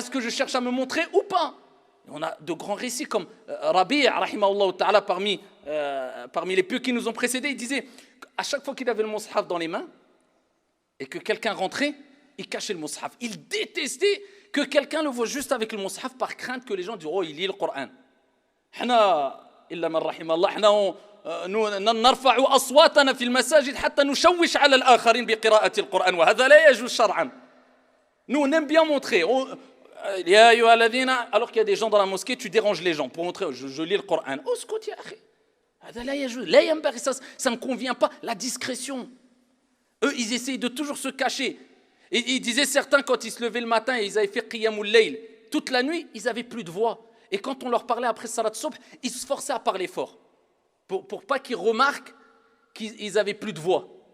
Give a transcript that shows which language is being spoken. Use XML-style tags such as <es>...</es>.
<fr>Est-ce que je cherche à me montrer ou pas? Et on a de grands récits comme Rabi', rahimahullah ta'ala, parmi les pieux qui nous ont précédés, il disait, à chaque fois qu'il avait le mushaf dans les mains, et que quelqu'un rentrait, il cachait le mushaf. Il détestait que quelqu'un le voit juste avec le mushaf par crainte que les gens disent oh il lit le Coran.</fr> <ar>Hna illa man rahimallah hna نرفع أصواتنا في المساجد حتى نشوش على الآخرين بقراءة القرآن وهذا لا يجوز شرعا.</ar> <fr>Nous on aime bien montrer</fr> <ar>يا أيها الذين</ar> <fr>alors qu'il y a des gens dans la mosquée tu déranges les gens pour montrer je lis le Coran.</fr> <ar>اسكت يا أخي هذا لا يجوز لا ينبغي</ar> <fr>ça ne convient pas la discrétion. Eux ils essayent de toujours se cacher. Et ils disaient certains quand ils se levaient le matin et ils avaient fait qiyamul layl toute la nuit, ils n'avaient plus de voix. Et quand on leur parlait après salat subh, ils se forçaient à parler fort pour pas qu'ils remarquent qu'ils n'avaient plus de voix.</fr>